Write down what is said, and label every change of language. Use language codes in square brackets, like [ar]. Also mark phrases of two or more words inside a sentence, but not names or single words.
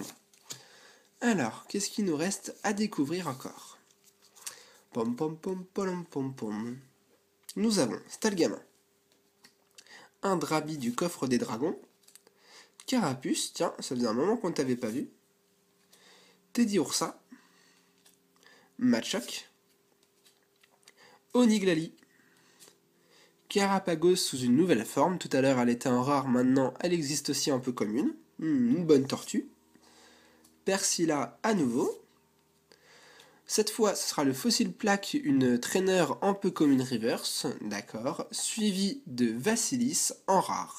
[fr] Alors, qu'est-ce qu'il nous reste à découvrir encore? Pom pom pom pom pom pom. Nous avons Stalgamin. Un Drabi du coffre des dragons. Carapuce, tiens, ça faisait un moment qu'on ne t'avait pas vu. Teddiursa. Machoc. Oniglali. Carapagos sous une nouvelle forme. Tout à l'heure, elle était en rare, maintenant, elle existe aussi un peu commune. Une bonne tortue. Persilla à nouveau. Cette fois, ce sera le Fossil Plaque, une trainer un peu commune reverse, d'accord, suivi de Vassilis en rare.